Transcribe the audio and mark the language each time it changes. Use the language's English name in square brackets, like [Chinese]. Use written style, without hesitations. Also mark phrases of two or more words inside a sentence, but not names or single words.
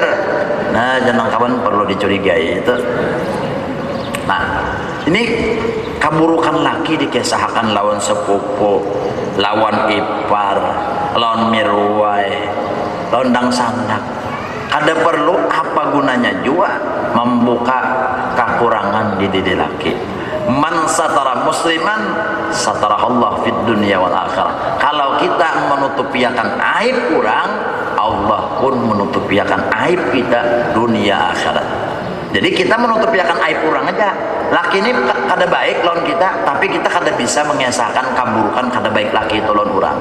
[Banjar] Nah jangan kawan perlu dicurigai itu. Nah ini keburukan laki dikisahkan lawan sepupu, lawan ipar, lawan mirwai, lawan dang sandak. Kada perlu apa gunanya juga membuka kekurangan di diri laki. [Arabic] من ستر مسلما ستر الله في الدنيا والآخرة. [Banjar] Kalau kita menutupiakan aib kurang, Allah pun menutupiakan aib kita dunia akhirat. Jadi kita menutupiakan aib kurang aja. Laki ini kada baik lawan kita, tapi kita kada bisa mengesahkan keburukan kada baik laki itu lawan orang.